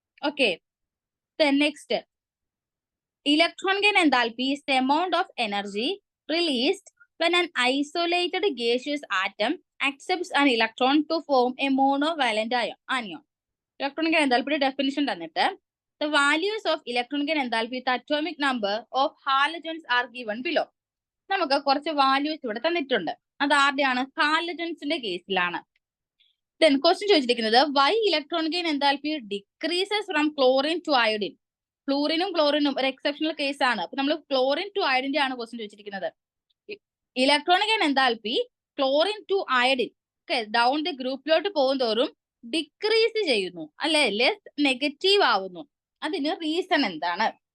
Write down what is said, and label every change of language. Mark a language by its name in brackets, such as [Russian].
[English] Okay, next, electron gain enthalpy is the amount of energy released when an isolated gaseous atom accepts an electron to form a monovalent anion. Electron gain enthalpy definition തന്നിട്ട് the values of electron gain enthalpy with atomic number of halogens are given below. [Malayalam] നമുക്ക് കുറച്ച് values ഇവിടെ തന്നിട്ടുണ്ട്. അത് ആരുടെയാണ്, ഹാലജൻസിന്റെ കേസിലാണ്. [English] Then question ചോദിച്ചിരിക്കുന്നത്, why electron gain enthalpy decreases from chlorine to iodine. [Malayalam] ഫ്ലൂറിനും ക്ലോറിനും ഒരു exceptional case ആണ്. അപ്പൊ നമ്മൾ ക്ലോറിൻ ടു അയഡിന്റെ ആണ് ക്വസ്റ്റ്യൻ ചോദിച്ചിരിക്കുന്നത്. Electronic enthalpy chlorine to iodine down the ഗ്രൂപ്പിലോട്ട് പോകുന്തോറും ഡിക്രീസ് ചെയ്യുന്നു അല്ലെ, ലെസ് നെഗറ്റീവ് ആവുന്നു. അതിന് റീസൺ എന്താണ്?